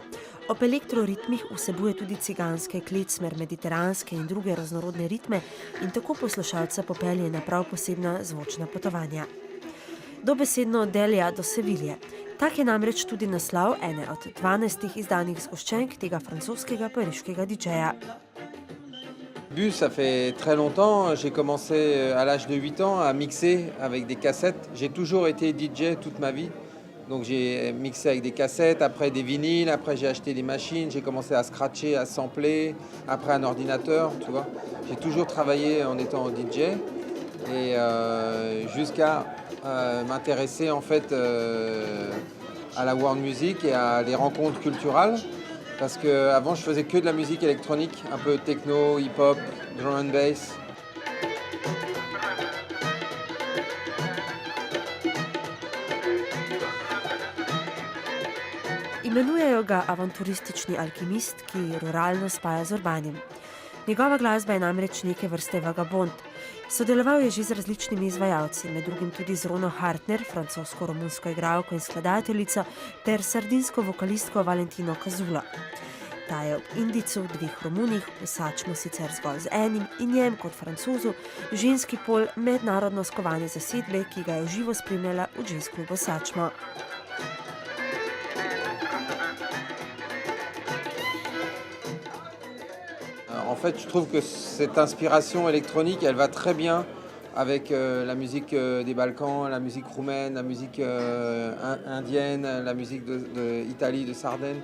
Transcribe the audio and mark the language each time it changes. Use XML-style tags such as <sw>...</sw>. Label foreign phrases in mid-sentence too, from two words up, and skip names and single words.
<sl>Ob elektroritmih vsebuje tudi ciganske, klecmer, mediteranske in druge raznorodne ritme in tako poslušalca popelje na prav posebna zvočna potovanja. Dobesedno od Delija do Sevilje. Tak je namreč tudi naslov ene od 12 izdanih zgoščenk tega francoskega pariškega DJ-ja.</sl> <fr>Ça fait très longtemps, j'ai commencé à l'âge de 8 ans à mixer avec des cassettes. J'ai toujours été DJ toute ma vie. Donc j'ai mixé avec des cassettes, après des vinyles, après j'ai acheté des machines, j'ai commencé à scratcher, à sampler, après un ordinateur, tu vois. J'ai toujours travaillé en étant DJ et jusqu'à m'intéresser en fait à la</fr> <en>world music</en> <fr>et à les rencontres culturelles. Parce qu'avant, je faisais que de la musique électronique, un peu techno, hip-hop,</fr> <en>drum and bass.</en> <sl>Imenujejo ga avanturistični alkimist, ki ruralno spaja z urbanim. Njegova glasba je namreč neke vrste vagabond. Sodeloval je že z različnimi izvajalci, med drugim tudi z Rono Hartner, francosko-romunsko igralko in skladateljico, ter sardinsko vokalistko Valentino Cazulo. Ta je ob Indijcu, dveh Romunih, v Sačmu sicer zgolj z enim in njem kot Francozu, ženski pol mednarodno skovane zasedbe, ki ga je v živo spremljala v jazz klubu Sačmo.</sl> <fr>En fait, je trouve que cette inspiration électronique, elle va très bien avec la musique des Balkans, la musique roumaine, la musique indienne, la musique d'Italie, de Sardaigne.</fr>